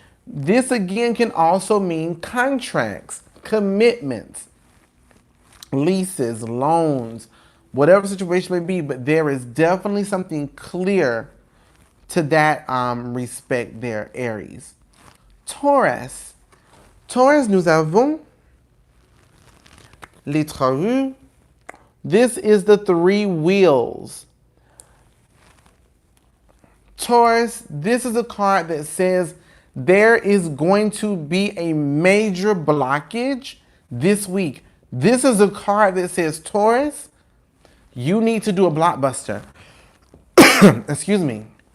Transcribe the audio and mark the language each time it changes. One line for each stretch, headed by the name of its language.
English: This again can also mean contracts, commitments, leases, loans, whatever situation may be, but there is definitely something clear to that respect there, Aries.
French: Taurus, nous avons les trois roues.
English: This is the three wheels. Taurus, this is a card that says there is going to be a major blockage this week. This is a card that says, Taurus, you need to do a blockbuster. Excuse me.